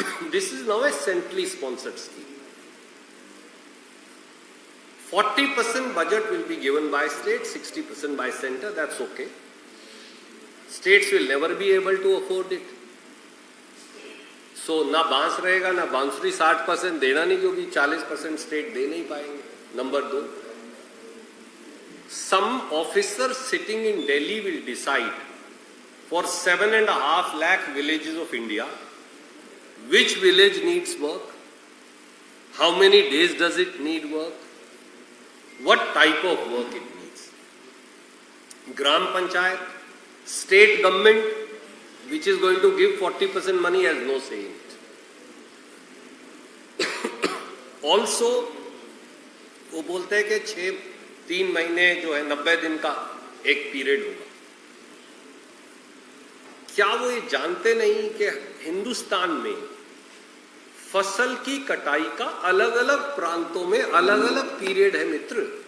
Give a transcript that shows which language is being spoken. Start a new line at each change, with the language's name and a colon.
English: This is now a centrally sponsored scheme. 40% budget will be given by state, 60% by center. That's okay. States will never be able to afford it.
Hindi: So ना बांस रहेगा ना बांसुरी। 60% देना नहीं, क्योंकि 40% state दे नहीं पाएंगे।
English: Number 2, some officer sitting in Delhi will decide for 7.5 lakh villages of India which village needs work, how many days does it need work, what type of work it needs. Gram Panchayat, state government which is going to give 40% money has no say in it.
Hindi: Also वो बोलते हैं कि 3 महीने जो है 90 दिन का एक पीरियड होगा। क्या वो ये जानते नहीं कि हिंदुस्तान में फसल की कटाई का अलग अलग प्रांतों में अलग अलग पीरियड है मित्र।